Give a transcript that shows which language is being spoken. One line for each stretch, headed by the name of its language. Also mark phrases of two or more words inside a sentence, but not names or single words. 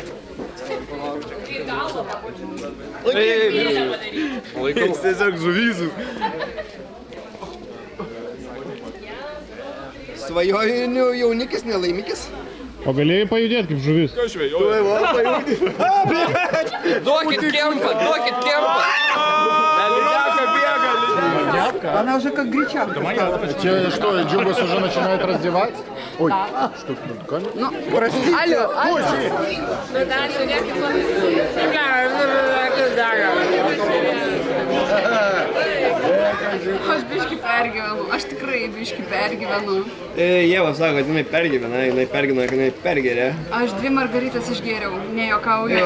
Lithuanian: Laikau. Tiesiog žuvyzų. Svajonių jaunikis, nelaimikis. O galėjai pajudėti kaip žuvis? Duokit kempą!
Russian: Она уже как гречанка. Че, что, Джугас уже начинает раздевать? Ой, что тут? Ну, простите. Алло.
Lithuanian: Aš biškį pergyvenu, aš tikrai biškį pergyvenu. Ieva sako, kad jinai pergyvena, kad jinai pergeria. Aš 2 margaritas išgėriau, nejuokauju.